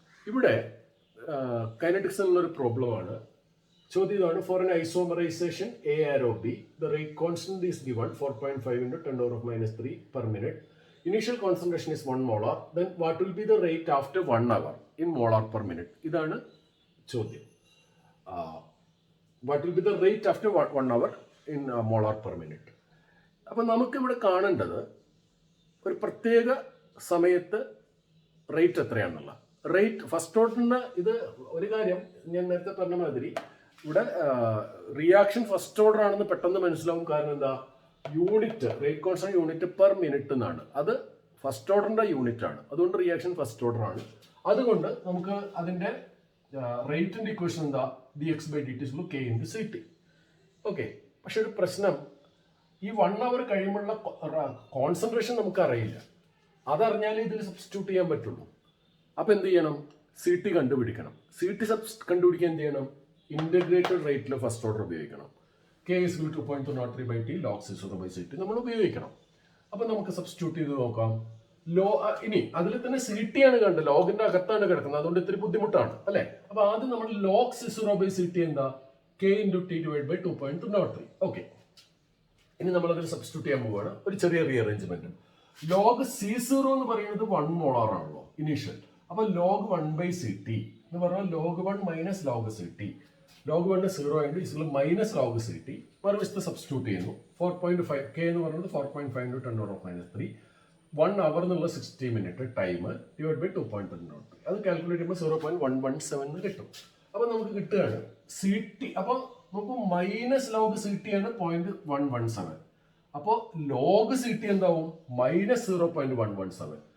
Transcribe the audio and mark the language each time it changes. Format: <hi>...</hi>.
<ml>ഇവിടെ കൈനറ്റിക്സിനുള്ളൊരു പ്രോബ്ലമാണ്. ചോദ്യം ഇതാണ്,</ml> <en>For an isomerization A arrow B, the rate constant is given 4.5 into 10 to the minus 3 per minute. Initial concentration is 1 molar. Then what will be the rate after 1 hour in molar per minute?</en> <ml>ഇതാണ് ചോദ്യം.</ml> <en>What will be the rate after 1 hour in molar per minute?</en> <ml>അപ്പം നമുക്കിവിടെ കാണേണ്ടത് ഒരു പ്രത്യേക സമയത്ത് rate എത്രയാണെന്നുള്ള. Rate first ഓർഡറിന് ഇത് ഒരു കാര്യം ഞാൻ നേരത്തെ പറഞ്ഞ മാതിരി ഇവിടെ റിയാക്ഷൻ ഫസ്റ്റ് ഓർഡർ ആണെന്ന് പെട്ടെന്ന് മനസ്സിലാവും. കാരണം എന്താ, unit rate constant unit per minute എന്നാണ്. അത് ഫസ്റ്റ് ഓർഡറിന്റെ യൂണിറ്റ് ആണ്. അതുകൊണ്ട് റിയാക്ഷൻ ഫസ്റ്റ് ഓർഡർ ആണ്. അതുകൊണ്ട് നമുക്ക് അതിന്റെ റേറ്റിന്റെ ഇക്വേഷൻ എന്താ, D X by D T K into C T. Okay, പക്ഷെ ഒരു പ്രശ്നം, ഈ 1 hour കഴിയുമ്പോഴുള്ള കോൺസെൻട്രേഷൻ നമുക്ക് അറിയില്ല. അതറിഞ്ഞാലേ ഇതിൽ സബ്സ്റ്റിറ്റ്യൂട്ട് ചെയ്യാൻ പറ്റുള്ളൂ. അപ്പം എന്ത് ചെയ്യണം, സി ടി കണ്ടുപിടിക്കണം. സി ടി കണ്ടുപിടിക്കാൻ എന്ത് ചെയ്യണം, ഇന്റഗ്രേറ്റഡ് റേറ്റിൽ ഫസ്റ്റ് ഓർഡർ ഉപയോഗിക്കണം.</ml> <en>K is equal to 2.203 by t log c0 by ct</en> <ml>നമ്മൾ ഉപയോഗിക്കണം. അപ്പം നമുക്ക് സബ്സ്റ്റിറ്റ്യൂട്ട് ചെയ്ത് നോക്കാം. ഇനി അതിൽ തന്നെ സി ടി ആണ് കണ്ടത്, ലോഗിന്റെ അകത്താണ് കിടക്കുന്നത്, അതുകൊണ്ട് ഇത്തിരി ബുദ്ധിമുട്ടാണ് അല്ലെ. അപ്പൊ ആദ്യം നമ്മൾ ലോഗ് c0 by ct എന്താ,</ml> <en>k into t divided by 2.203.</en> <ml>Okay, ഇനി നമ്മൾ അതിൽ സബ്സ്റ്റിറ്റ്യൂട്ട് ചെയ്യാൻ പോവുകയാണ്. ഒരു ചെറിയ റീഅറേഞ്ച്മെന്റ്. ലോഗ് c0 എന്ന് പറയുന്നത് 1 മോളാർ ആണല്ലോ ഇനീഷ്യൽ. അപ്പൊ ലോഗ് 1 by ct എന്ന് പറഞ്ഞാൽ log 1 minus log C T. Log 1 0 ആയിട്ട് ഇസിൽ മൈനസ് ലോഗ് സി ടി മറുവശത്ത് സബ്സ്റ്റിറ്റ്യൂട്ട് ചെയ്യുന്നു.</ml> <en>4.5 k</en> <ml>എന്ന് പറയുന്നത്</ml> <en>4.5 into 10 to the minus 3. 1 hour എന്നുള്ള 60 minute time divide by 2.203.</en> <ml>അത് കാൽക്കുലേറ്റ് ചെയ്യുമ്പോൾ 0.117 എന്ന് കിട്ടും. അപ്പൊ നമുക്ക് കിട്ടുകയാണ് സി ടി. അപ്പൊ നമുക്ക് മൈനസ് ലോഗ് സി ടി ആണ് 0.117. അപ്പോൾ ലോഗ് സി ടി എന്താവും, മൈനസ് 0.117.</ml>